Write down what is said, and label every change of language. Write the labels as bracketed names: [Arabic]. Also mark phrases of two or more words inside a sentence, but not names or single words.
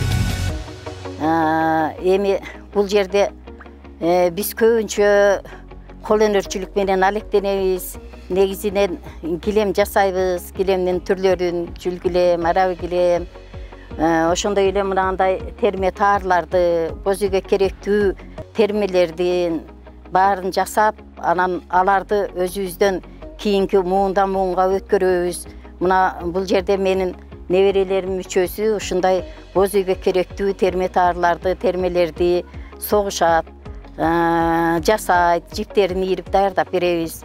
[Kyrgyz] Эми бул жерде биз көбүнчө кол өнөрчүлүк менен алектенебиз. Негизинен килем жасайбыз, gиlemдин түрлөрүн, жүл килем, араби килем, ошондой эле мынандай терме таарларды, боз үйгө керектүү термелердин баарын жасап, анан аларды өзүбүздөн кийинки муундан муунга өткөрөбүз. Мына бул жерде менин неберелерим үчөөсү ушундай боз үйгө керектүү терме таарларды, термелерди согушат, жасайт, жиптерин ийирип даярдап беребиз.